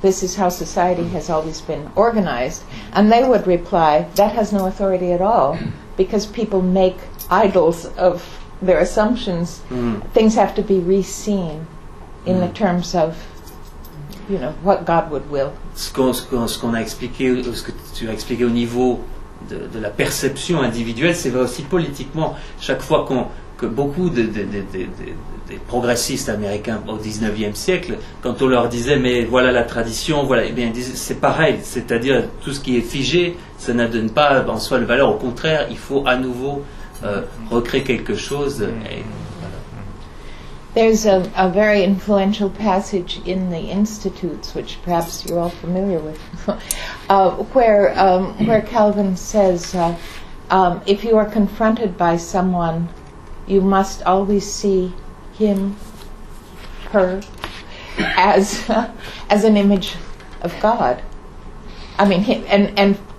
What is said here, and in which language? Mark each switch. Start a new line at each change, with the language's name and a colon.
English: This is how society has always been organized, and they would reply that has no authority at all. Because people make idols of their assumptions, things have to be re-seen in the terms of, you know, what God would will.
French: Ce qu'on a expliqué, ce que tu as expliqué au niveau de la perception individuelle, c'est vrai aussi politiquement. Chaque fois que beaucoup de progressistes américains au 19e siècle, quand on leur disait, mais voilà la tradition, voilà, eh bien, c'est pareil, c'est-à-dire tout ce qui est figé, ça ne donne pas en soi de valeur, au contraire, il faut à nouveau recréer quelque chose. Et, voilà.
English: There's a very influential passage in the Institutes, which perhaps you're all familiar with, where Calvin says, if you are confronted by someone, you must always see him, her, as an image of God. I mean, and